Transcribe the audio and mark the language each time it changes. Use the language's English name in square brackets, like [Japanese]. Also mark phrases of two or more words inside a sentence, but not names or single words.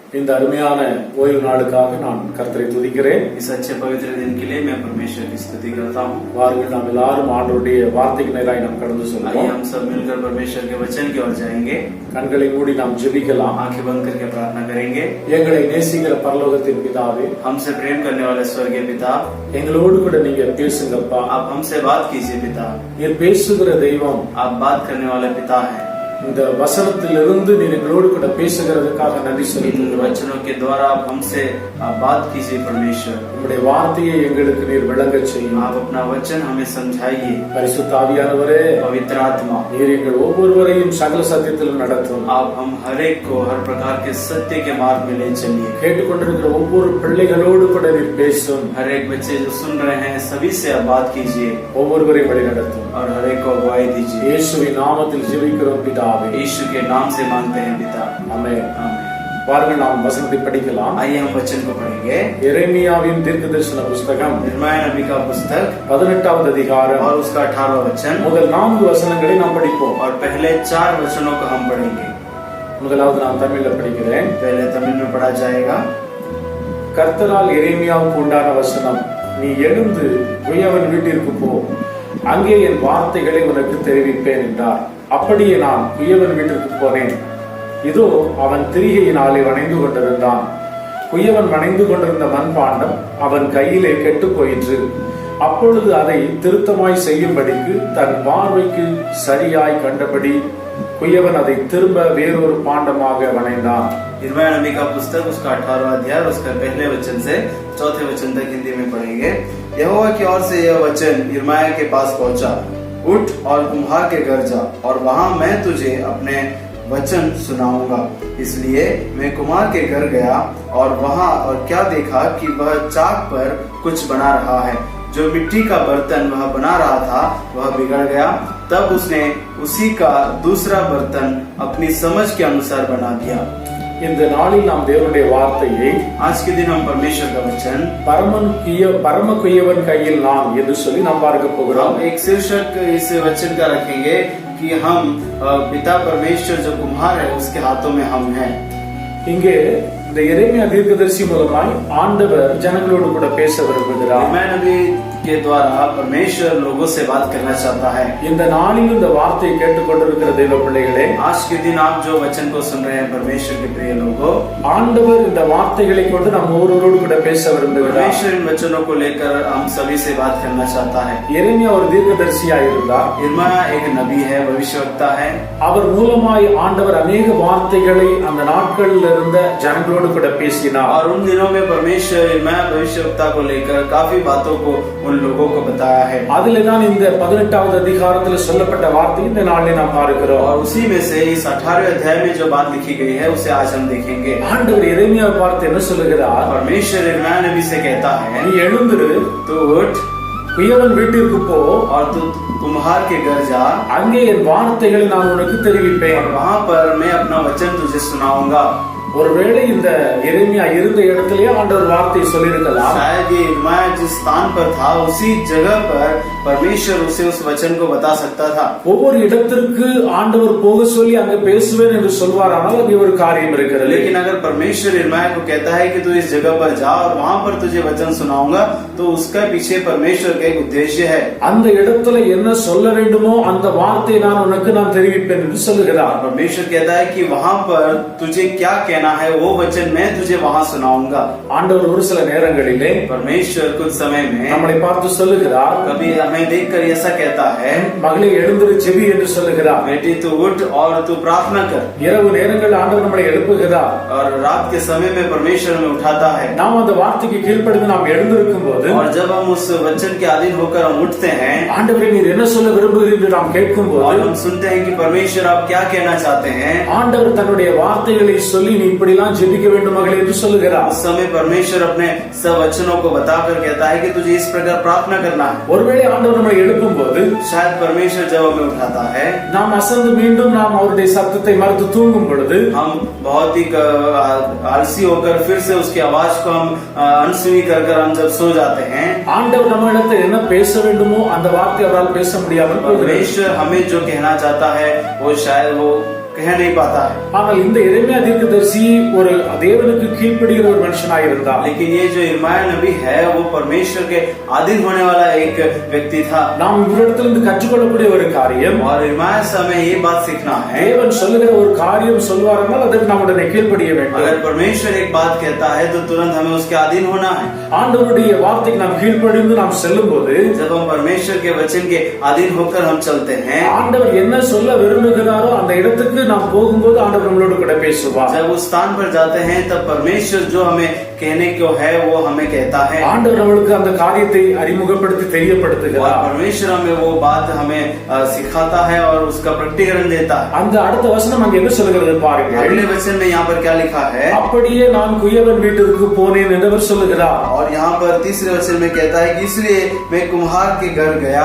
[Tamil] இந்த அருமையான ஓய்வு நாளுக்காக நான் கர்த்தரை துதிக்கிறேன். [Hindi] इस अच्छे पवित्र दिन के लिए मैं परमेश्वर की स्तुति करता हूँ. [Tamil] வாருங்கள் நாம் எல்லாரும் ஆண்டவருடைய வார்த்தைக்கு நேராய் நாம் கடந்து [Hindi] आइए [Tamil] செல்வோம். [Hindi] हम सब मिलकर परमेश्वर के वचन की ओर जाएंगे. [Tamil] கண்களை மூடி நாம் ஜெபிக்கலாம். [Hindi] आंखें बंद करके प्रार्थना करेंगे. [Tamil] எங்களை நேசிக்கிற பரலோகத்தின் பிதாவே, [Hindi] हमसे प्रेम करने वाले स्वर्गीय पिता, [Tamil] எங்களோடு கூட நீங்க பேசுங்கப்பா. [Hindi] आप हमसे बात कीजिए पिता. [Tamil] நீர் பேசுகிற தெய்வம். [Hindi] आप बात करने वाले पिता हैं. [Tamil] இந்த வசனத்திலிருந்து நீர் எங்களோடு கூட பேசுகிறதுக்காக நன்றி [Hindi] इन [Tamil] செலுத்துகிறோம். [Hindi] वचनों के द्वारा आप हमसे आप बात कीजिए परमेश्वर. [Tamil] உங்களுடைய வார்த்தையை எங்களுக்கு நீர் விளங்கச் செய்யும். [Hindi] आप अपना वचन हमें समझाइए. [Tamil] பரிசுத்த ஆவியானவரே, [Hindi] पवित्र आत्मा, [Tamil] நீர் எங்கள் ஒவ்வொருவரையும் சகல சத்தியத்திலும் நடத்தும். [Hindi] आप हम हर एक को हर प्रकार के सत्य के मार्ग में ले चलिए. [Tamil] கேட்டுக்கொண்டிருக்கிற ஒவ்வொரு பிள்ளைகளோடு கூட நீர் பேசும். [Hindi] हर एक बच्चे जो सुन रहे हैं सभी से आप बात कीजिए [Tamil] ஒவ்வொருவரையும் வழி நடத்தும். [Hindi] और हर एक को अगुवाई दीजिए. [Tamil] இயேசுவின் நாமத்தில் ஜெபிக்கிறோம் பிதாவே. [Hindi] यीशु के नाम से मांगते हैं पिता. [Tamil] ஆமென். [Hindi] आमीन. [Tamil] பாருங்கள், நாம் வசனத்தை படிக்கலாம். [Hindi] आइए हम वचन को पढ़ेंगे. [Tamil] எரேமியாவின் தீர்க்கதரிசன புஸ்தகம் [Hindi] यिर्मयाह नबी का पुस्तक [Tamil] 18வது அதிகாரம் [Hindi] और उसका 18वां वचन [Tamil] முதல் 4 வசனங்களை நாம் படிப்போம். [Hindi] और पहले 4 वचनों को हम पढ़ेंगे. [Tamil] முதலாவது நான் தமிழ்ல படிக்கிறேன். [Hindi] पहले तमिल में पढ़ा जाएगा. [Tamil] கர்த்தரால் எரேமியாவுக்கு உண்டான வசனம், நீ எழுந்து குயவன் வீட்டிற்கு போ, அங்கே என் வார்த்தைகளை உனக்கு தெரிவிப்பேன் என்றார். அப்படியே நான் குயவன் வீட்டிற்கு போனேன். இதோ அவன் திரிகையினாலே வணைந்து கொண்டிருந்தான். குயவன் வணைந்து கொண்டிருந்த மண்பாண்டம் அவன் கையிலே கெட்டு போயிற்று. அப்பொழுது அதை திருத்தமாய் செய்யும்படிக்கு தன் பார்வைக்கு சரியாய் கண்டபடி குயவன் அதை திரும்ப வேறொரு பாண்டமாக வணைந்தான். [Hindi] यिर्मयाह नबी का पुस्तक उसका 18वां अध्याय और उसका पहले वचन से 4थे वचन तक हिंदी में पढ़ेंगे. यहोवा की ओर से यह वचन यिर्मयाह के पास पहुंचा, उठ और कुम्हार के घर जा और वहां मैं तुझे अपने वचन सुनाऊंगा. इसलिए मैं कुम्हार के घर गया और वहां और क्या देखा कि वह चाक पर कुछ बना रहा है. जो मिट्टी का बर्तन वह बना रहा था वह बिगड़ गया. तब उसने उसी का दूसरा बर्तन अपनी समझ के अनुसार बना दिया. [Tamil] இந்த நாளில் நாம் தேவனுடைய வார்த்தையை [Hindi] आज के दिन हम परमेश्वर का वचन [Tamil] பரம குயவன் கையில் நான் என்று சொல்லி நாம் பார்க்க போகிறோம். [Hindi] हम एक शीर्षक इस वचन का रखेंगे कि हम पिता परमेश्वर जो कुम्हार है उसके हाथों में हम हैं. [Tamil] இங்கே இந்த எரேமியா தீர்க்கதரிசி மூலமாய் ஆண்டவர் ஜனங்களோடு கூட பேச விரும்புகிறார். [Hindi] यिर्मयाह नबी के द्वारा परमेश्वर लोगों से बात करना चाहता है. [Tamil] இந்த நாளில் இந்த வார்த்தையை கேட்டுக்கொண்டிருக்கிற தெய்வ பிள்ளைகளே, [Hindi] आज के दिन आप जो वचन को सुन रहे हैं परमेश्वर के प्रिय लोगों, [Tamil] ஆண்டவர் இந்த வார்த்தைகளை கொண்டு நம்ம ஒவ்வொருவரோடு கூட பேச விரும்புகிறார். [Hindi] परमेश्वर इन वचनों को लेकर हम सभी से बात करना चाहता है. [Tamil] எரேமியா ஒரு தீர்க்கதரிசியா இருந்தார். [Hindi] यिर्मयाह एक नबी है, भविष्यवक्ता है. [Tamil] அவர் மூலமாய் ஆண்டவர் अनेक வார்த்தைகளை அந்த நாட்களில் இருந்த ஜனங்களோடு கூட பேசினார். [Hindi] और उन दिनों में परमेश्वर यिर्मयाह भविष्यवक्ता को लेकर काफी बातों को उन लोगों को बताया है. [Tamil] அதிலே தான் இந்த 18வது அதிகாரத்தில் சொல்லப்பட்ட வார்த்தை இந்த நாளில் நாம் பார்க்கிறோம். [Hindi] और उसी में से इस 18वें अध्याय में जो बात लिखी गई है उसे आज हम देखेंगे. [Tamil] ஆண்டவர் எரேமியாவை பார்த்து என்ன சொல்லுகிறார்? [Hindi] परमेश्वर यिर्मयाह नबी से कहता है, [Tamil] நீ எழுந்திரு, [Hindi] तू उठ [Tamil] குயவன் வீட்டிற்கு போ, [Hindi] और तू कुम्हार के घर जा, [Tamil] அங்கே என் வார்த்தைகளை நான் உனக்கு தெரிவிப்பேன். [Hindi] और वहां पर मैं अपना वचन तुझे सुनाऊंगा. [Tamil] ஒருவேளை இந்த எரேமியா இருந்த இடத்திலேயே ஆண்டவர் வார்த்தை சொல்லியிருக்கலாம். [Hindi] शायद ये यिर्मयाह जिस स्थान पर था उसी जगह पर परमेश्वर उसे उस वचन को बता सकता था. [Tamil] ஒவ்வொரு இடத்திற்கு ஆண்டவர் போக சொல்லி அங்க பேசுவேன் என்று சொல்வாரானால் அது ஒரு காரியம் இருக்கிறது. [Hindi] लेकिन अगर परमेश्वर यिर्मयाह को कहता है कि तू इस जगह पर जा और वहां पर तुझे वचन सुनाऊंगा, तो उसका पीछे परमेश्वर का एक उद्देश्य है. [Tamil] அந்த இடத்துல என்ன சொல்ல வேண்டுமோ அந்த வார்த்தை நான் உனக்கு நான் தெரிவிப்பேன் என்று சொல்லுகிறார். [Hindi] परमेश्वर कहता है कि वहां पर तुझे क्या कहना है वो वचन मैं तुझे वहां सुनाऊंगा. [Tamil] ஆண்டவர் ஒரு சில நேரங்களிலே [Hindi] परमेश्वर कुछ समय में [Tamil] நம்மளை பார்த்து சொல்லுகிறார். [Hindi] कभी हमें देखकर ऐसा कहता है, [Tamil] மகளே எழுந்திரு ஜெபி என்று சொல்லுகிறார். [Hindi] बेटी तू उठ और तू प्रार्थना कर. [Tamil] இரவு நேரங்கள் ஆண்டவர் நம்மளை எழுப்புகிறார். [Hindi] और रात के समय में परमेश्वर हमें उठाता है. [Tamil] நாம் அந்த வார்த்தைக்கு கீழ்ப்படிந்து நாம் எழுந்திருக்கும் போது [Hindi] और जब हम उस वचन के अधीन होकर हम उठते हैं [Tamil] ஆண்டவரே நீர் என்ன சொல்ல விரும்புகிறீர் என்று நாம் கேட்கும் [Hindi] और [Tamil] போது [Hindi] हम सुनते हैं कि परमेश्वर आप क्या कहना चाहते हैं, [Tamil] ஆண்டவர் தன்னுடைய வார்த்தைகளை சொல்லி நீ இப்படிலாம் ஜெபிக்க வேண்டும் மகளே என்று சொல்லுகிறார். [Hindi] उस समय परमेश्वर अपने सब वचनों को बताकर कहता है कि तुझे इस प्रकार प्रार्थना करना है. [Tamil] ஒருவேளை ஆண்டவர் நம்மளை எழுப்பும் போது [Hindi] शायद परमेश्वर जब हमें उठाता है, [Tamil] நாம் அசந்து மீண்டும் நாம் அவருடைய சத்தத்தை மறுத்து தூங்கும் பொழுது [Hindi] हम बहुत ही आलसी होकर फिर से उसकी आवाज को हम अनसुनी कर हम जब सो जाते हैं, [Tamil] ஆண்டவர் நம்மிடத்தில் என்ன பேச வேண்டுமோ அந்த வார்த்தை அவரால் பேச முடியாமல் போகிறது. [Hindi] परमेश्वर हमें जो कहना चाहता है वो शायद वो कह नहीं पाता है। [Tamil] ஆனால் இந்த எரேமியா தீர்க்கதரிசி ஒரு தேவனுக்கு கீழ்ப்படிகிற ஒரு மனுஷனாய் இருந்தார். [Hindi] लेकिन ये जो यिर्मयाह नबी है वो परमेश्वर के अधीन होने वाला एक व्यक्ति था। [Tamil] நாம் இவரிடத்திலிருந்து கற்றுக்கொள்ளக்கூடிய ஒரு காரியம், [Hindi] और यिर्मयाह से हमें ये बात सीखना है, [Tamil] தேவன் சொல்லுகிற ஒரு காரியம் சொல்வார்கள் அதற்கு நாம் உடனே கீழ்ப்படிய வேண்டும். [Hindi] अगर परमेश्वर एक बात कहता है तो तुरंत हमें उसके अधीन होना है। [Tamil] ஆண்டவருடைய வார்த்தைக்கு நாம் கீழ்ப்படிந்து நாம் செல்லும்போது, [Hindi] जब हम परमेश्वर के वचन के अधीन होकर हम चलते हैं, [Tamil] ஆண்டவர் என்ன சொல்ல விரும்புகிறாரோ அந்த இடத்துக்கு நாம் போகும்போது ஆண்டவர் நம்மளோடு கூட பேசுவார். [Hindi] जब उस स्थान पर जाते हैं तब परमेश्वर जो हमें कहने को है वो हमें कहता है। [Tamil] ஆண்டவர் நம்மளுக்கு அந்த காரியத்தை அறிமுகப்படுத்தி [Hindi] और [Tamil] தெரியப்படுத்துகிறார். [Hindi] परमेश्वर हमें वो बात हमें सिखाता है और उसका प्रकटीकरण देता है। [Tamil] அந்த அடுத்த வசனம் அங்க என்ன சொல்லுகிறது பாருங்க. [Hindi] अगले वचन में यहाँ पर क्या लिखा है, [Tamil] அப்படியே நான் குயவன் வீட்டிற்கு போனேன் என்று அவர் சொல்லுகிறார். [Hindi] और यहाँ पर तीसरे वचन में कहता है कि इसलिए मैं कुम्हार के घर गया।